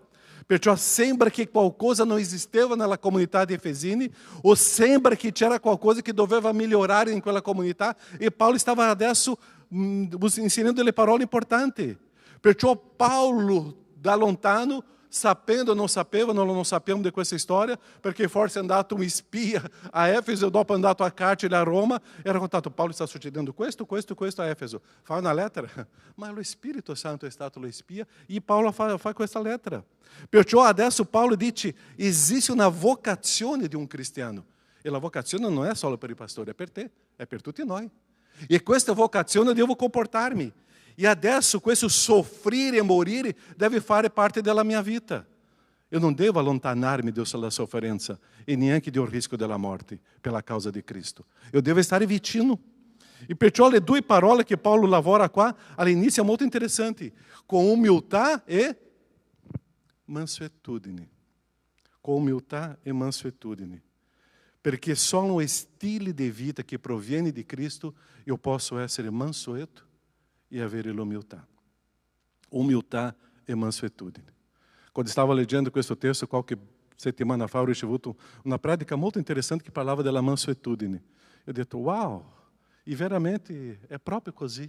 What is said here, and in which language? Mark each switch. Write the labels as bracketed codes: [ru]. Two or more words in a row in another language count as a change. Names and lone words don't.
[it] Perciò sembra che qualcosa non esisteva nella comunità di Efesini, o sembra che c'era qualcosa che doveva migliorare in quella comunità, e Paolo stava adesso insegnando delle parole importanti. Perciò Paolo, da lontano, sapendo [pt] ou não [it] sappiamo di questa storia, perché forse è andato un spia a Efeso e dopo è andato a carcere a Roma, e ha raccontato: Paolo sta succedendo questo a Efeso. Fa una lettera, ma lo Spirito Santo è stato lo spia e Paolo fa questa lettera. Perciò adesso Paolo dice: esiste una vocazione di un cristiano, e la vocazione non è solo per i pastori, è per te, è per tutti noi. E questa vocazione devo comportarmi. E adesso questo soffrire e morire deve fare parte della mia vita. Eu non devo allontanarmi dalla sofferenza e neanche [pt] do risco [it] della morte [pt] pela causa [it] di Cristo. Eu devo stare vicino. E perciò le due parole che Paolo lavora qua all'inizio è molto interessanti. Con umiltà e mansuetudine. Com umiltà e mansuetudine. Perché [pt] só um [it] stile [pt] de vida [it] que proviene di Cristo eu posso essere mansueto e avere l'umiltà. Umiltà e mansuetudine. Quando stavo leggendo questo testo, qualche settimana fa, ho ricevuto una predica molto interessante che parlava della mansuetudine. Eu ho detto: wow, e veramente è proprio così.